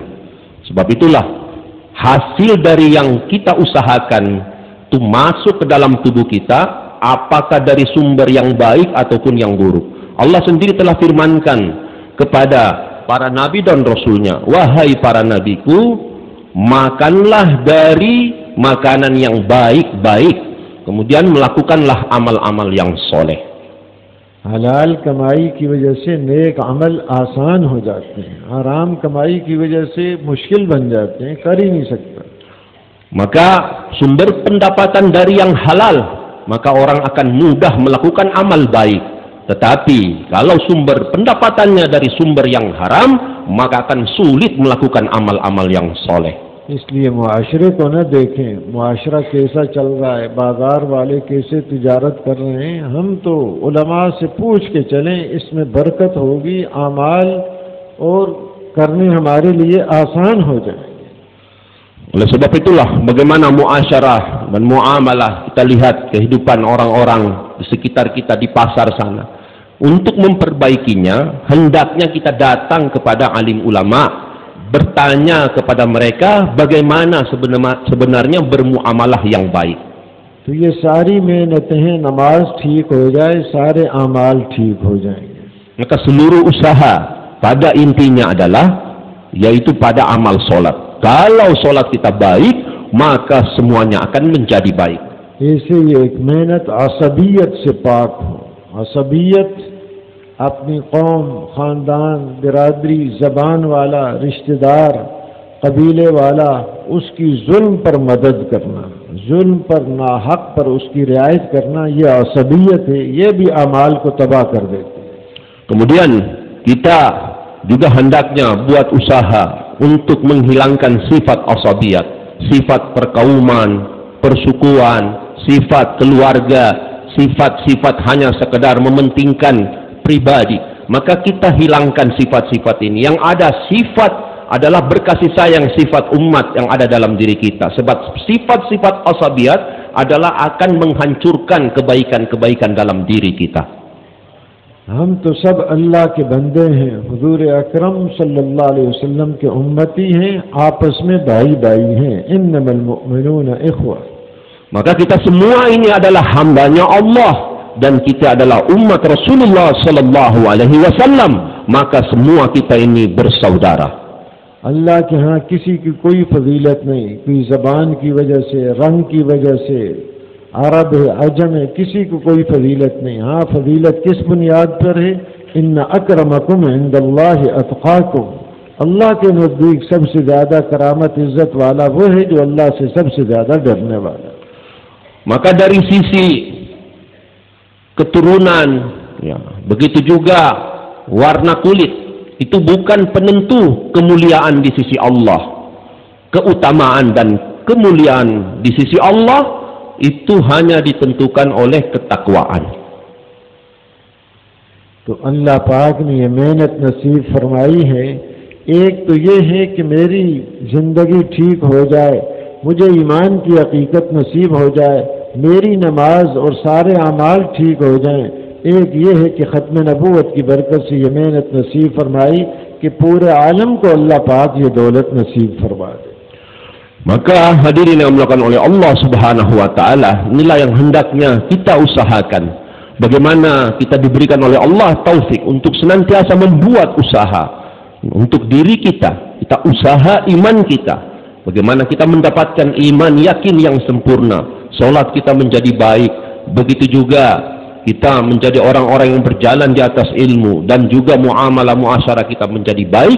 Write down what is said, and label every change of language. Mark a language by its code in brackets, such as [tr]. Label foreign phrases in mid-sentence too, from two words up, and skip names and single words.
[id] Sebab itulah hasil dari yang kita usahakan itu masuk ke dalam tubuh kita, apakah dari sumber yang baik ataupun yang buruk. Allah sendiri telah firmankan kepada para nabi dan rasulnya, wahai para nabiku, makanlah dari makanan yang baik-baik, kemudian melakukanlah amal-amal yang soleh. [hi] हलाल कमाई की वजह से नेक अमल आसान हो जाते हैं, हराम कमाई की वजह से मुश्किल बन जाते हैं, कर ही नहीं सकता। [id] Maka sumber pendapatan dari yang halal, maka orang akan mudah melakukan amal baik. Tetapi kalau sumber pendapatannya dari sumber yang haram, maka akan sulit melakukan amal-amal yang soleh. [hi] इसलिए मुआशरे को न देखें, मुआशरा कैसा चल रहा है, बाजार वाले कैसे तिजारत कर रहे हैं, हम तो उलमा से पूछ के चलें, इसमें बरकत होगी, आमाल और करने हमारे लिए आसान हो जाएंगे। [id] Oleh sebab itulah bagaimana muasyarah dan muamalah kita lihat kehidupan orang-orang di sekitar kita di pasar sana. Untuk memperbaikinya, hendaknya kita datang kepada alim ulama, bertanya kepada mereka bagaimana sebenarnya bermuamalah yang baik. [hi] तो ये सारी मेहनतें हैं, नमाज ठीक हो जाए, सारे अमाल ठीक हो जाएंगे। [id] Maka seluruh usaha pada intinya adalah yaitu pada amal solat. Kalau solat kita baik, maka semuanya akan menjadi baik. [hi] ऐसे ये एक मेहनत असबियत से पाक हो। असबियत अपनी कौम, ख़ानदान, बिरादरी, ज़बान वाला, रिश्तेदार, कबीले वाला, उसकी जुल्म पर मदद करना, जुल्म पर, नाहक पर उसकी रियायत करना, ये असबियत है, ये भी अमाल को तबाह कर देती है। [id] Kemudian kita juga hendaknya buat usaha untuk menghilangkan sifat asabiyat, sifat perkauman, persukuan, sifat keluarga, sifat-sifat hanya sekedar mementingkan pribadi. Maka kita hilangkan sifat-sifat ini. Yang ada sifat adalah berkasih sayang, sifat umat yang ada dalam diri kita. Sebab sifat-sifat asabiyat adalah akan menghancurkan kebaikan-kebaikan dalam diri kita. [hi] हम तो सब अल्लाह के बंदे हैं, हुजूर अकरम [ar] صلى الله عليه وسلم [hi] के उम्मती हैं, आपस में भाई-भाई हैं, [ar] إنما المؤمنون إخوة. [id] Maka kita semua ini adalah hambanya Allah dan kita adalah umat Rasulullah [ar] صلى الله عليه وسلم, [id] maka semua kita ini bersaudara. [hi] अल्लाह के यहाँ किसी की कोई फजीलत नहीं, कोई ज़बान की वजह से, रंग की वजह से, अरब है, अजम है, किसी को कोई फजीलत नहीं। हाँ, फजीलत किस बुनियाद पर है? [ar] إن أكرمكم عند الله أتقاكم. [hi] अल्लाह के नज़दीक सबसे ज़्यादा करामत इज़्ज़त वाला वो है जो अल्लाह से सबसे ज़्यादा डरने वाला। [id] Maka dari sisi keturunan, ya, begitu juga warna kulit, itu bukan penentu kemuliaan di sisi Allah. keutamaan dan kemuliaan di sisi Allah itu hanya ditentukan oleh ketakwaan. [hi] तो अल्लाह पाक ने ये मेहनत नसीब फरमाई है। एक तो ये है कि मेरी ज़िंदगी ठीक हो जाए, मुझे ईमान की हकीकत नसीब हो जाए, मेरी नमाज और सारे अमाल ठीक हो जाएं। एक ये है कि ख़त्म नबूवत की बरकत से ये मेहनत नसीब फरमाई कि पूरे आलम को अल्लाह पाक ये दौलत नसीब फरमा दे। [id] Maka hadirin yang dimuliakan oleh Allah [ar] سبحانه وتعالى, [id] inilah yang hendaknya kita usahakan. Bagaimana kita diberikan oleh Allah taufik untuk senantiasa membuat usaha untuk diri kita, kita usaha iman kita. Bagaimana kita mendapatkan iman yakin yang sempurna, salat kita menjadi baik, begitu juga kita menjadi orang-orang yang berjalan di atas ilmu, dan juga muamalah muasyarah kita menjadi baik.